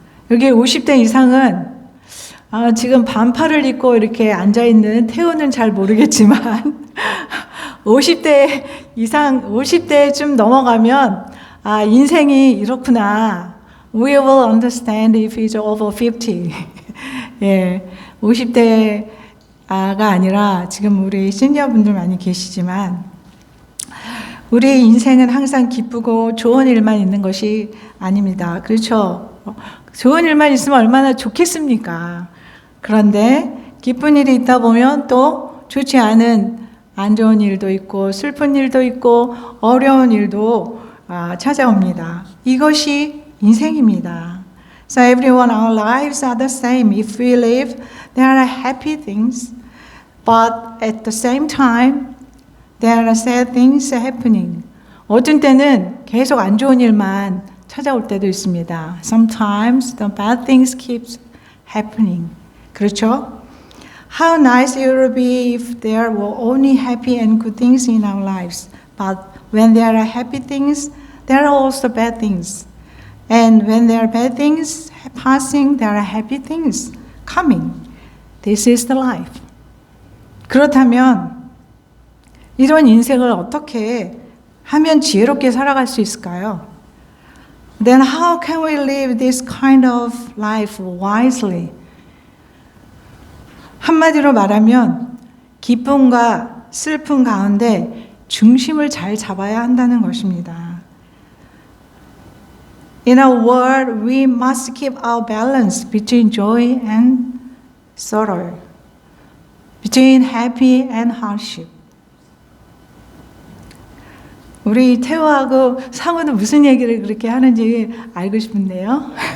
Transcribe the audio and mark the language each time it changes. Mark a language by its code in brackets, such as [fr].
[ko] 여기 50대 이상은 지금 반팔을 입고 이렇게 앉아있는 태우는 잘 모르겠지만 50대 이상, 50대쯤 넘어가면 인생이 이렇구나. [en] We will understand if it's over 50. [ko] 예, 50대가 아니라 지금 우리 시니어분들 많이 계시지만 우리 인생은 항상 기쁘고 좋은 일만 있는 것이 아닙니다. 그렇죠? 좋은 일만 있으면 얼마나 좋겠습니까? 그런데 기쁜 일이 있다 보면 또 좋지 않은 안 좋은 일도 있고 슬픈 일도 있고 어려운 일도 찾아옵니다. 이것이 인생입니다. [en] So everyone, our lives are the same. If we live, there are happy things, but at the same time, there are sad things happening. [ko] 어떤 때는 계속 안 좋은 일만 찾아올 때도 있습니다. [en] Sometimes the bad things keep happening. [ko] 그렇죠? [en] How nice it would be if there were only happy and good things in our lives. But when there are happy things, there are also bad things. And when there are bad things passing, there are happy things coming. This is the life. [ko] 그렇다면 이런 인생을 어떻게 하면 지혜롭게 살아갈 수 있을까요? [en] Then how can we live this kind of life wisely? [ko] 한마디로 말하면 기쁨과 슬픔 가운데 중심을 잘 잡아야 한다는 것입니다. [en] In a word, we must keep our balance between joy and sorrow, between happy and hardship. [ko] 우리 태호하고 상우는 무슨 얘기를 그렇게 하는지 알고 싶은데요.